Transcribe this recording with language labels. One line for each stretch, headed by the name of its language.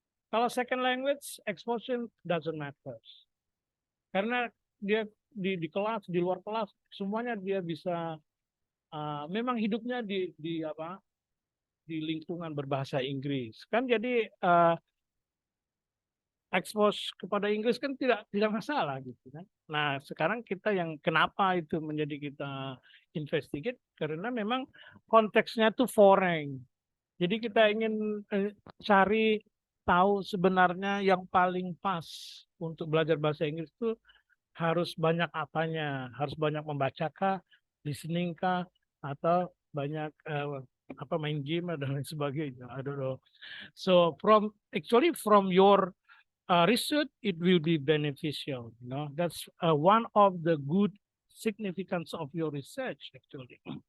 English: Kalau second language, exposure doesn't matter.
Indonesian: Karena dia di kelas, di luar kelas, semuanya dia bisa, memang hidupnya di lingkungan berbahasa Inggris. Kan jadi expose kepada Inggris kan tidak masalah gitu kan. Nah, sekarang kita yang kenapa itu menjadi kita investigate karena memang konteksnya tuh foreign. Jadi kita ingin cari tahu sebenarnya yang paling pas untuk belajar bahasa Inggris itu harus banyak apanya, harus banyak membaca kah, listening kah, atau banyak main game dan lain sebagainya.
English: I don't know. So from your research, it will be beneficial. You know, that's one of the good significance of your research actually.